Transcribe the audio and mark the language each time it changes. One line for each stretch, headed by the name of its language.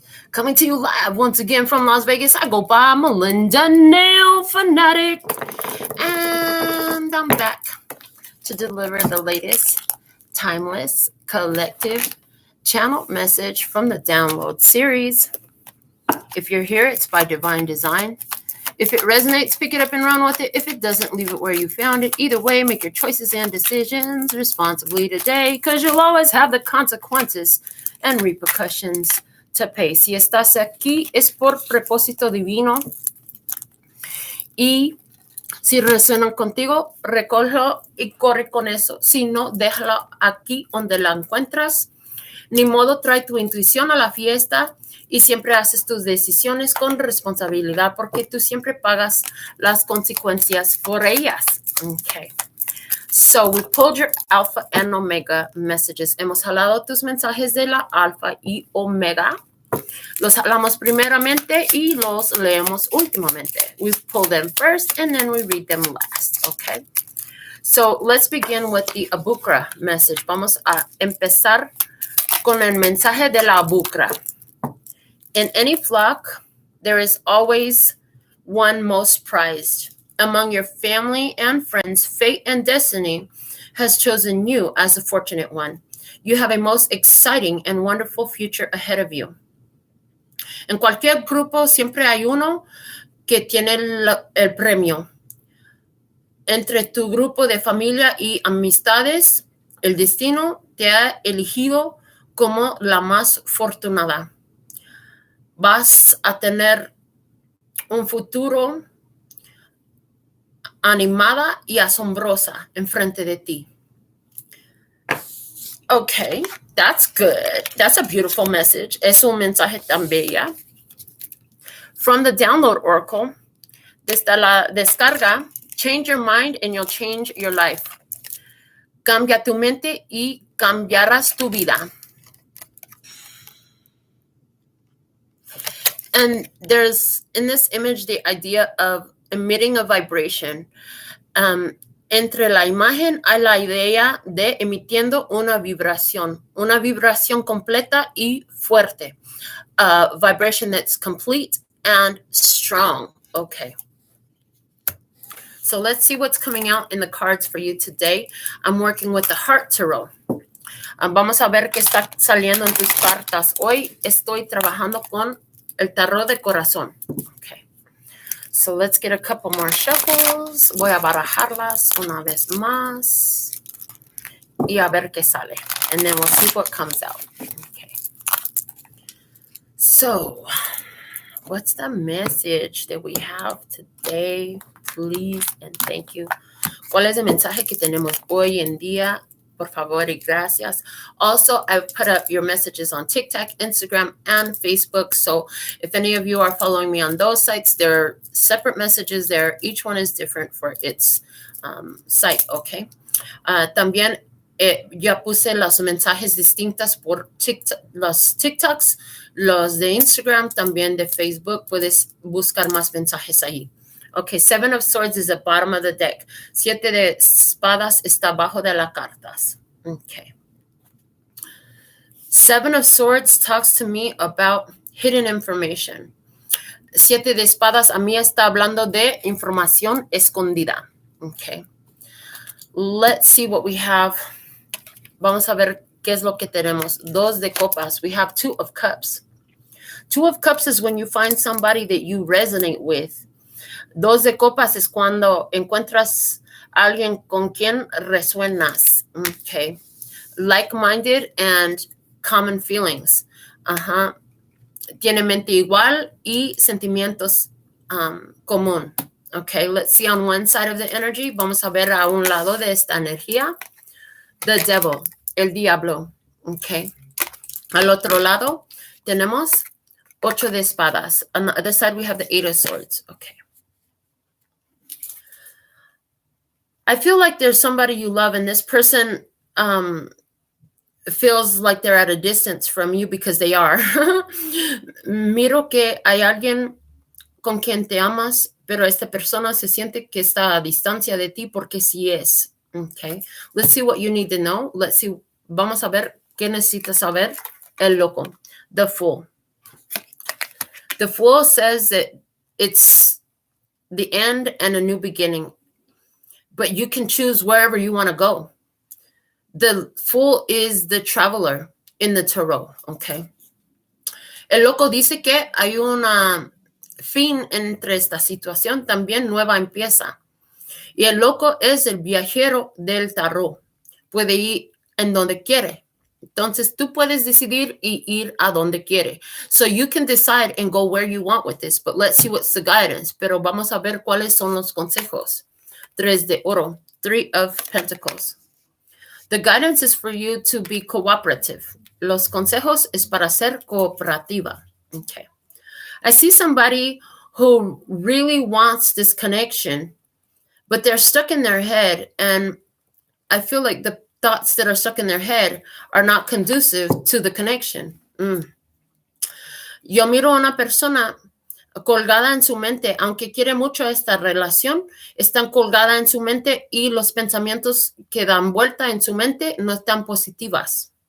English: Coming to you live once again from Las Vegas, I go by Melinda NailFanatic, and I'm back to deliver the latest timeless collective channel message from the download series. If you're here, it's by divine design. If it resonates, pick it up and run with it. If it doesn't, leave it where you found it. Either way, make your choices and decisions responsibly today, because you'll always have the consequences and repercussions to pay.
Spanish: Si estás aquí, es por propósito divino. Y si resuenan contigo, recógelo y corre con eso. Si no, déjala aquí donde la encuentras. Ni modo, trae tu intuición a la fiesta y siempre haces tus decisiones con responsabilidad porque tú siempre pagas las consecuencias por ellas. Okay.
English: So we pulled your alpha and omega messages.
Spanish: Hemos jalado tus mensajes de la alfa y omega. Los jalamos primeramente y los leemos últimamente.
English: We pull them first and then we read them last. Okay. So let's begin with the abukra message.
Spanish: Vamos a empezar con el mensaje de la abukra.
English: In any flock, there is always one most prized. Among your family and friends, fate and destiny has chosen you as the fortunate one. You have a most exciting and wonderful future ahead of you.
Spanish: En cualquier grupo siempre hay uno que tiene el premio. Entre tu grupo de familia y amistades, el destino te ha elegido como la más afortunada. Vas a tener un futuro animada y asombrosa enfrente de ti.
English: Okay, that's good. That's a beautiful message.
Spanish: Es un mensaje tan bella.
English: From the download oracle,
Spanish: desde la descarga,
English: change your mind and you'll change your life.
Spanish: Cambia tu mente y cambiarás tu vida.
English: And there's, in this image, the idea of emitting a vibration.
Spanish: Entre la imagen hay la idea de emitiendo una vibración completa y fuerte.
English: A vibration that's complete and strong. Okay. So let's see what's coming out in the cards for you today. I'm working with the Heart Tarot.
Spanish: Vamos a ver qué está saliendo en tus cartas. Hoy estoy trabajando con el tarot de corazón. Okay.
English: So let's get a couple more shuffles.
Spanish: Voy a barajarlas una vez más. Y a ver qué sale.
English: And then we'll see what comes out. Okay. So, what's the message that we have today? Please and thank you.
Spanish: ¿Cuál es el mensaje que tenemos hoy en día? Por favor y gracias.
English: Also, I've put up your messages on TikTok, Instagram, and Facebook. So if any of you are following me on those sites, there are separate messages there. Each one is different for its site, okay?
Spanish: También ya puse los mensajes distintos por TikTok, los TikToks, los de Instagram, también de Facebook. Puedes buscar más mensajes ahí.
English: Okay, Seven of Swords is the bottom of the deck.
Spanish: Siete de espadas está abajo de las cartas.
English: Okay. Seven of Swords talks to me about hidden information.
Spanish: Siete de espadas a mí está hablando de información escondida. Okay.
English: Let's see what we have.
Spanish: Vamos a ver qué es lo que tenemos. Dos de copas.
English: We have Two of Cups. Two of Cups is when you find somebody that you resonate with.
Spanish: Dos de copas es cuando encuentras a alguien con quien resuenas.
English: Okay. Like-minded and common feelings.
Spanish: Tiene mente igual y sentimientos común.
English: Okay, let's see on one side of the energy.
Spanish: Vamos a ver a un lado de esta energía. The devil, el diablo. Okay. Al otro lado tenemos Ocho de espadas.
English: On the other side we have the Eight of Swords. Okay. I feel like there's somebody you love and this person feels like they're at a distance from you because they are.
Spanish: Miro que hay alguien con quien te amas, pero esta persona se siente que está a distancia de ti porque sí es.
English: Okay. Let's see what you need to know. Let's see.
Spanish: Vamos a ver qué necesitas saber. El loco. The Fool.
English: The Fool says that it's the end and a new beginning, but you can choose wherever you want to go. The Fool is the traveler in the tarot, okay?
Spanish: El loco dice que hay una fin entre esta situación, también nueva empieza. Y el loco es el viajero del tarot. Puede ir en donde quiere. Entonces, tú puedes decidir y ir a donde quiere.
English: So you can decide and go where you want with this, but let's see what's the guidance.
Spanish: Pero vamos a ver cuáles son los consejos. 3 de oro, 3 of Pentacles.
English: The guidance is for you to be cooperative.
Spanish: Los consejos es para ser cooperativa.
English: Okay. I see somebody who really wants this connection, but they're stuck in their head, and I feel like the thoughts that are stuck in their head are not conducive to the connection.
Spanish: Yo miro a una persona colgada en su mente, aunque quiere mucho esta relación, están colgada en su mente y los pensamientos que dan vuelta en su mente no están positivas.